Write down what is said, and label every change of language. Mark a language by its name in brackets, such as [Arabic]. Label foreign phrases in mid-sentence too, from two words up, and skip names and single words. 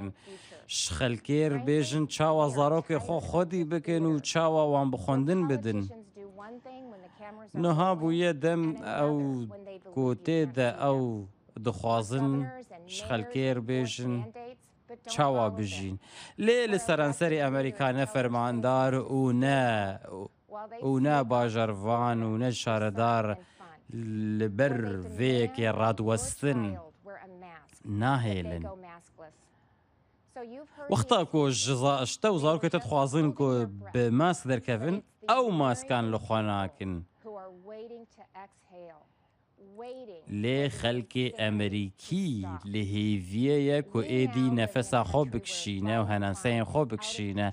[Kurdish] Ji xelkê re bêjin çawa zarokê xwe xwedî bikin û çawa wan bi xwendin bidin. Niha bûye dem ew ku tê de ew dixwazin ji xelkê re bêjin çawa bijîn. Lê li seranserê Amerîka ne fermandar û ne و نە باژەرڤان و نە شارەدار لەبەر vêyekê radwestin nahêlin. Wexta ku ji şte û zarokê te dixwazin ku bi mask derkevin, ew maskan li xwe nakin. Lê xelkê Emerîkî li hêviye ye ku êdî nefesa xwe bikişîne û henenseyên xwe bikişîne.